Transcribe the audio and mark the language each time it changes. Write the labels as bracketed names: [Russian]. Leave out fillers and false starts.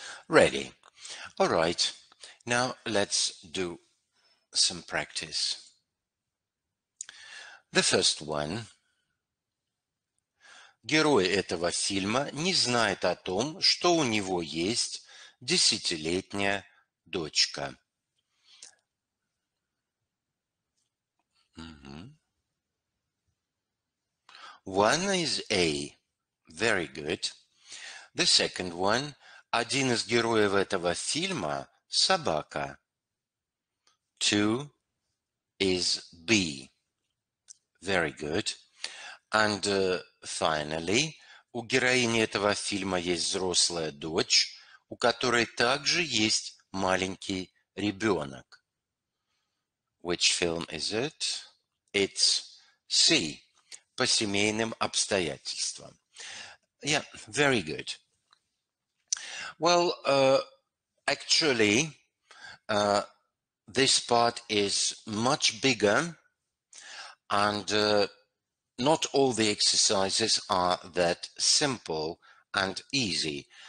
[English] Ready. All right. Now let's do some practice. The first one. [Russian] Герой этого фильма не знает о том, что у него есть 10-летняя дочка. [English] One is A. Very good. The second one. [Russian] Один из героев этого фильма – собака. [English] 2 is B. Very good. And finally, [Russian] у героини этого фильма есть взрослая дочь, у которой также есть маленький ребенок. [English] Which film is it? It's C. [Russian] По семейным обстоятельствам. [English] Yeah, very good. Well, actually, this part is much bigger, and not all the exercises are that simple and easy.